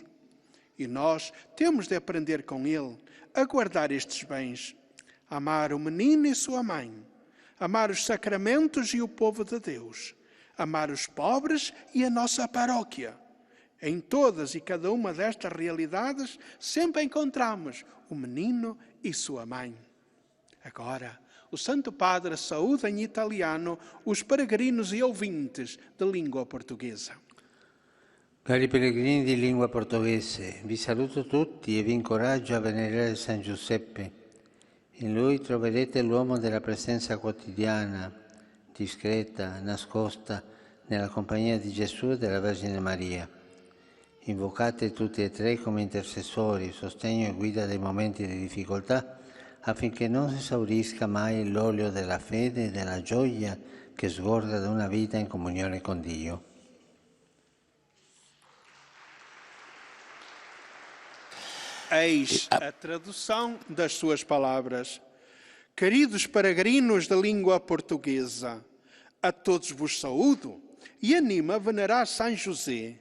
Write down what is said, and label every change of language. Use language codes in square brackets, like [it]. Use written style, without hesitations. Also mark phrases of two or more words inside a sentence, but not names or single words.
[pt] E nós temos de aprender com ele a guardar estes bens, amar o menino e sua mãe, amar os sacramentos e o povo de Deus, amar os pobres e a nossa paróquia. Em todas e cada uma destas realidades sempre encontramos o menino e sua mãe. Agora, o Santo Padre saúda em italiano os peregrinos e ouvintes de língua portuguesa. [it] Cari pellegrini di lingua portoghese, vi saluto tutti e vi incoraggio a venerare San Giuseppe. In lui troverete l'uomo della presenza quotidiana, discreta, nascosta, nella compagnia di Gesù e della Vergine Maria. Invocate tutti e tre come intercessori, sostegno e guida dei momenti di difficoltà, affinché non si esaurisca mai l'olio della fede e della gioia che sgorga da una vita in comunione con Dio. [pt] Eis a tradução das suas palavras. Queridos peregrinos da língua portuguesa, a todos vos saúdo e animo a venerar São José.